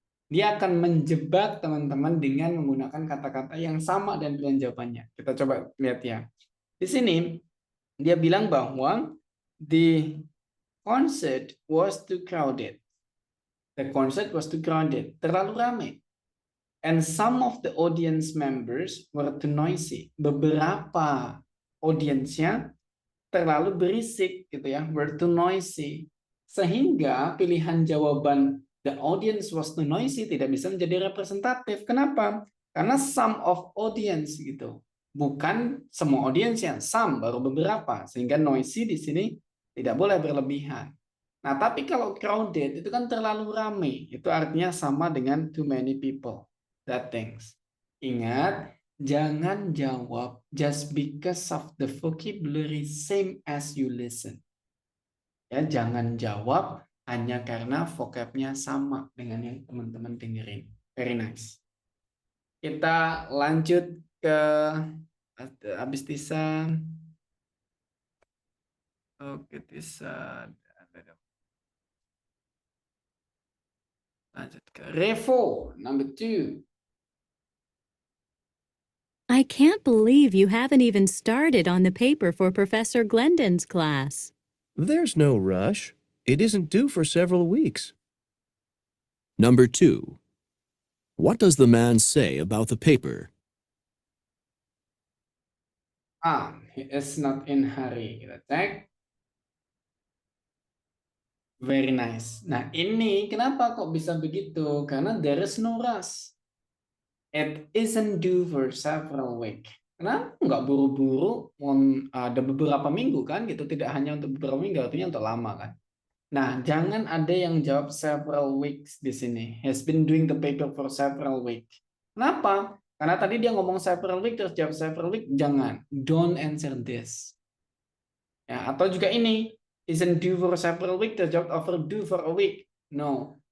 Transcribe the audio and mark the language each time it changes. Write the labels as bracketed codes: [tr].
[id] Dia akan menjebak teman-teman dengan menggunakan kata-kata yang sama dan pilihan jawabannya. Kita coba lihat ya. Di sini dia bilang bahwa [en] the concert was too crowded. The concert was too crowded. [id] Terlalu ramai. [en] And some of the audience members were too noisy. [id] Beberapa audiensnya terlalu berisik gitu ya, [en] were too noisy. [id] Sehingga pilihan jawaban [en] the audience was too noisy [id] tidak bisa menjadi representatif. Kenapa? Karena [en] some of audience [id] gitu. Bukan semua audience yang some, baru beberapa. Sehingga noisy di sini tidak boleh berlebihan. Nah, tapi kalau crowded itu kan terlalu ramai. Itu artinya sama dengan [en] too many people. That things. [id] Ingat, jangan jawab [en] just because of the vocabulary same as you listen. [id] Ya, jangan jawab hanya karena vocabnya sama dengan yang teman-teman dengerin. [en] Very nice. [id] Kita lanjut ke habis Tisa. Oke, Tisa. Lanjut ke Revo, number 2. [en] I can't believe you haven't even started on the paper for Professor Glendon's class. There's no rush. It isn't due for several weeks. Number 2. What does the man say about the paper? He is not in hurry. [id] Kita cek. [en] Very nice. [id] Nah, ini kenapa kok bisa begitu? [en] Karena there is no rush. It isn't due for several weeks. [id] Kenapa nggak buru-buru? Ada beberapa minggu kan? Gitu, tidak hanya untuk beberapa minggu, artinya untuk lama kan? Nah, jangan ada yang jawab several weeks di sini. [en] Has been doing the paper for several weeks. Kenapa? [id] Karena tadi dia ngomong several weeks terus jawab several weeks. Jangan. [en] Don't answer this. [id] Ya, atau juga ini. [en] Isn't due for several weeks [id] terus jawab [en] overdue for a week. No.